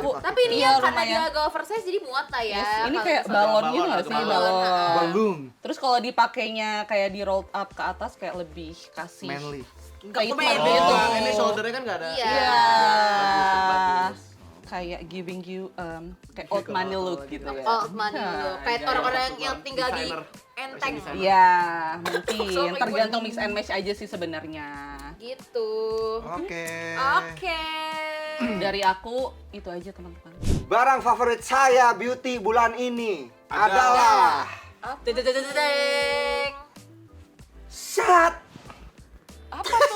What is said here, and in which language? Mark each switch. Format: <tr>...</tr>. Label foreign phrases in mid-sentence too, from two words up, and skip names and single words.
<id>aku. dipakai. Tapi ini Iya, ya karena lumayan. dia agak oversize jadi muat lah ya. Yes, ini kalau kayak misalnya- balon gitu balon nggak atau sih? balon. Balon. Balloon. Terus kalau dipakainya kayak di roll up ke atas kayak lebih kasih. Manly. Kayak Kok itu pede gitu. tuh? Ini shoulder-nya kan nggak ada. Iya. Iya. Bagus. Kayak</id> <en>giving you</en> <id>kayak</id> <en>old money look</en> <id>gitu ya.</id> <en>Old money look.</en> <id>Kayak Iya, orang-orang iya, yang tinggal di designer. enteng Designer. Iya, So, mungkin tergantung</id> <en>mix and match</en> <id>aja sih sebenarnya. gitu. Oke. Oke. Dari aku itu aja teman-teman. Barang favorit saya beauty bulan ini adalah Deng. Shut Apa tuh?</id>